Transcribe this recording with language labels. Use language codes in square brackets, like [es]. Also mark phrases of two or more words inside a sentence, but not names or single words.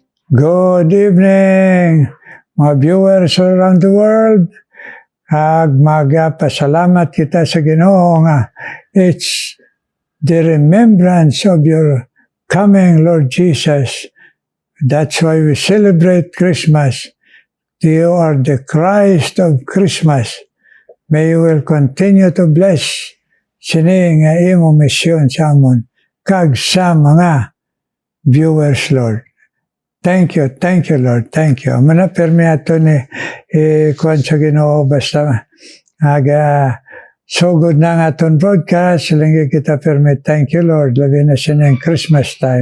[en] Good evening, mga viewers around the world. [hil] Magpasalamat kita sa Ginoo nga [en] it's the remembrance of your coming, Lord Jesus. That's why we celebrate Christmas. You are the Christ of Christmas. May you will continue to bless [hil] sini nga imo misyon sa amon kag sa mga viewers, Lord. [en] Thank you, Lord. Thank you. [hil] Amana permi ato ni kuan sa Ginoo basta [en] so good [hil] na nga aton broadcast. Silinggi kita permi. [en] Thank you, Lord. [hil] Labi na siya Christmas time.